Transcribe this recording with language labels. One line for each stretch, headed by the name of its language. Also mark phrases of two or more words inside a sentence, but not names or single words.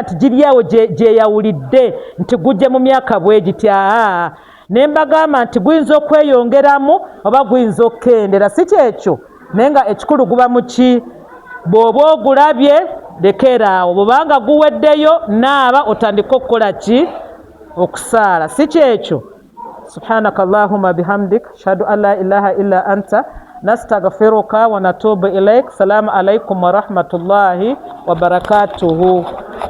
Ganda: nti giri awo gyeyawulidde nti gujje mu myaka bwe gitya ne mbagamba nti guyinza okweyongeramu oba guyinza okukendera si kyekyo naye nga ekikulu guba mu ki bw'oba ogulabye lekeraawo bw'obanga guweddeyo naaba otandika okukola ki okusaala si kyekyo
Arabic: سبحانك اللهم بحمدك أشهد أن لا إله إلا أنت نستغفرك ونتوب إليك. سلام عليكم ورحمة الله وبركاته.